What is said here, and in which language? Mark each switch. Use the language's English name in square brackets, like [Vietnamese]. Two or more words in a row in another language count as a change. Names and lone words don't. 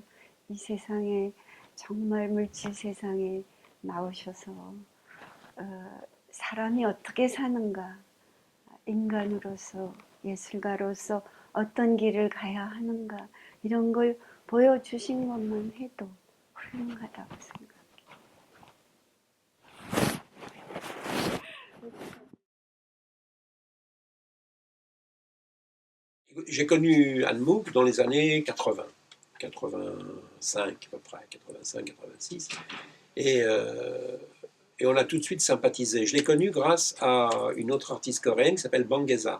[Korean] 이 세상에 정말 물질 세상에 나오셔서 사람이 어떻게 사는가, 인간으로서 예술가로서 어떤 길을 가야 하는가 이런 걸 보여주신 것만 해도 훌륭하다고 생각해요. [French] J'ai connu Anne Mouk dans les années 80, 85 à peu près, 85, 86. Et on a tout de suite sympathisé. Je l'ai connue grâce à une autre artiste coréenne qui s'appelle Bang Geza.